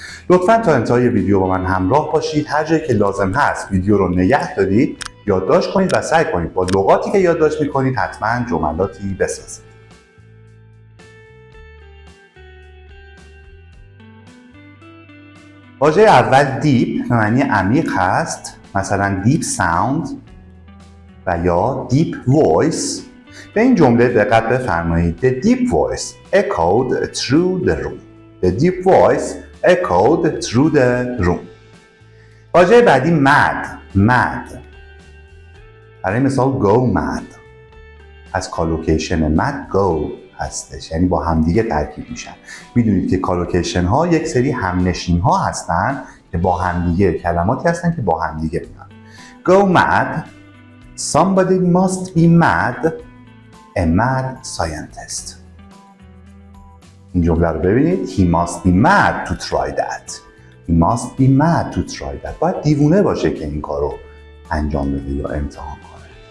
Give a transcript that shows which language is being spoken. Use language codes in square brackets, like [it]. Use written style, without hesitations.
[fa] لطفاً تا انتهای ویدیو با من همراه باشید. هر جایی که لازم هست ویدیو رو نگه دارید، یادداشت کنید و سعی کنید با لغاتی که یادداشت می‌کنید حتما جملاتی بسازید. واژه اول دیپ به معنی عمیق هست، مثلا دیپ ساوند و یا دیپ وایس. به این جمله دقت بفرمایید. [en] The deep voice echoed through the room. The deep voice echoed through the room. [fa] واژه بعدی mad. برای مثال go mad. از کالوکیشن mad go هستش، یعنی با همدیگه ترکیب میشن. میدونید که کالوکیشن ها یک سری همنشین ها هستن که با همدیگه، کلماتی هستن که با همدیگه میان. [en] Go mad. Somebody must be mad. A mad scientist. [fa] این جمله رو ببینید. [en] He must be mad to try that. He must be mad to try that. [fa] باید دیوونه باشه که این کار رو انجام بده یا امتحان کنه.